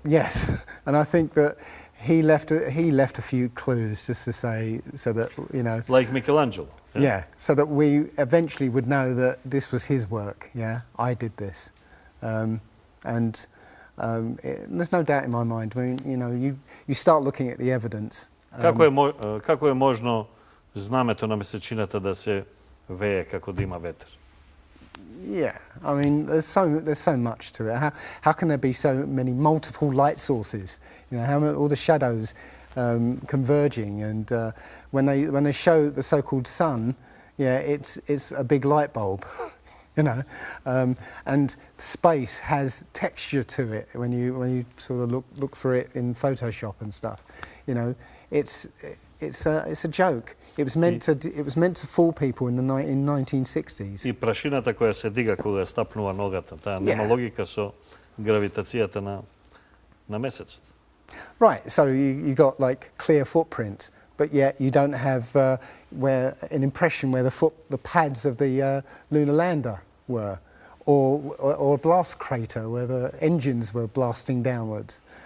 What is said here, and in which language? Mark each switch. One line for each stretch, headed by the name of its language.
English: yes, and I think that he left a few clues just to say, so that Like Michelangelo. yeah, so that we eventually would know that this was his work. Yeah, I did this, there's no doubt in my mind. I mean, you start looking at the evidence.
Macedonian: Како е можно знамето на месечината да се вее како да има ветер?
English: Yeah, I mean, there's so much to it. How can there be so many multiple light sources? All the shadows converging, and when they show the so-called sun, yeah, it's a big light bulb, and space has texture to it when you sort of look for it in Photoshop and stuff. It's a joke. It was meant to fool people in 1960s.
Macedonian: И прашината која се дига кога стапнува ногата, таа нема логика со гравитацијата на месецот.
English: Right, so you got like clear footprint, but yet you don't have an impression where the pads of the lunar lander were, or a blast crater where the engines were blasting downwards.